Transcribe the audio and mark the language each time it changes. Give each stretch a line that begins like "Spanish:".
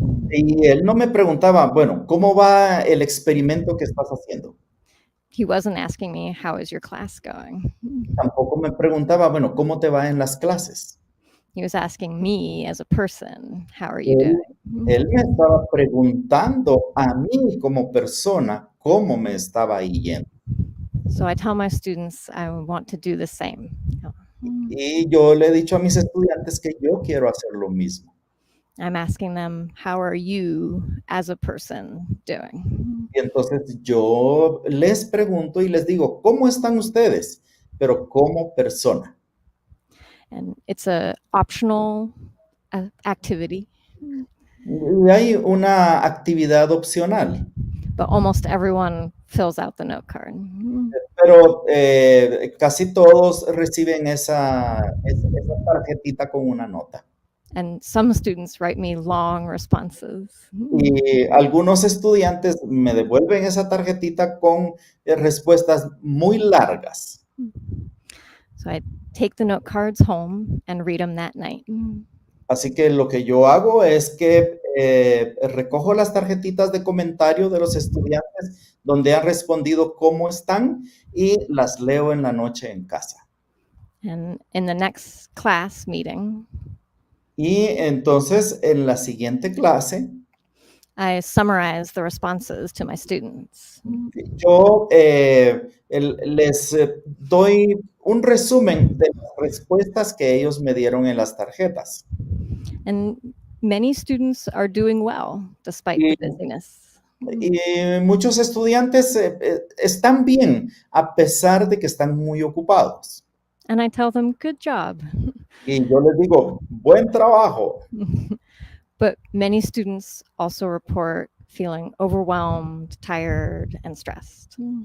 Spanish: Y él no me preguntaba, bueno, ¿cómo va el experimento que estás haciendo?
English: He wasn't asking me, how is your class going?
Spanish: Tampoco me preguntaba, bueno, ¿cómo te va en las clases?
English: He was asking me as a person, how are you doing?
Spanish: Él me estaba preguntando a mí como persona cómo me estaba yendo.
English: So I tell my students I want to do the same.
Spanish: Y yo le he dicho a mis estudiantes que yo quiero hacer lo mismo.
English: I'm asking them, how are you as a person doing?
Spanish: Y entonces yo les pregunto y les digo, ¿cómo están ustedes? Pero como persona.
English: And it's a optional activity.
Spanish: Y hay una actividad opcional.
English: But almost everyone fills out the note card.
Spanish: Pero casi todos reciben esa tarjetita con una nota.
English: And some students write me long responses.
Spanish: Y algunos estudiantes me devuelven esa tarjetita con respuestas muy largas.
English: So I take the note cards home and read them that night.
Spanish: Así que lo que yo hago es que recojo las tarjetitas de comentario de los estudiantes donde han respondido cómo están y las leo en la noche en casa.
English: And in the next class meeting,
Spanish: Y entonces en la siguiente clase,
English: I summarize the responses to my students.
Spanish: yo les doy un resumen de las respuestas que ellos me dieron en las tarjetas.
English: And many students are doing well despite the busyness.
Spanish: Y muchos estudiantes están bien a pesar de que están muy ocupados.
English: And I tell them, good job.
Spanish: Y yo les digo, buen trabajo.
English: But many students also report feeling overwhelmed, tired, and stressed.